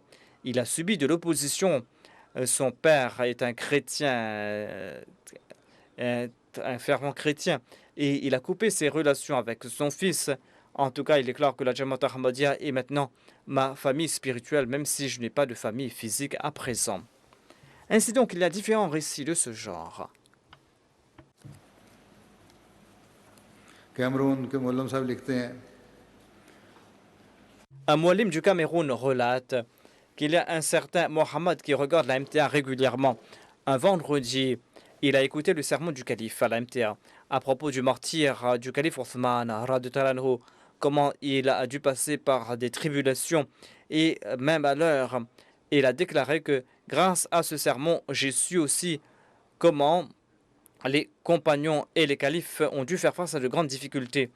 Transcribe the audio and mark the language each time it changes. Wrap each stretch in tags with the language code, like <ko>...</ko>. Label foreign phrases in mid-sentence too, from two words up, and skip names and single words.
<fr>Il a subi de l'opposition. Son père est un chrétien, un fervent chrétien. Et il a coupé ses relations avec son fils En tout cas, il est clair que la Jamaat Ahmadiyya est maintenant ma famille spirituelle, même si je n'ai pas de famille physique à présent. Ainsi donc, il y a différents récits de ce genre.</fr> <hi>कैमरून के मुल्लम साहब लिखते हैं</hi> <fr>Un muallim du Cameroun relate qu'il y a un certain Mohammed qui regarde la MTA régulièrement. Un vendredi, il a écouté le sermon du calife à la MTA à propos du martyr du calife Othman,</fr> <ar>رضي الله عنه,</ar> <fr>comment il a dû passer par des tribulations et même à l'heure, il a déclaré que grâce à ce sermon, j'ai su aussi comment les compagnons et les califes ont dû faire face à de grandes difficultés.</fr>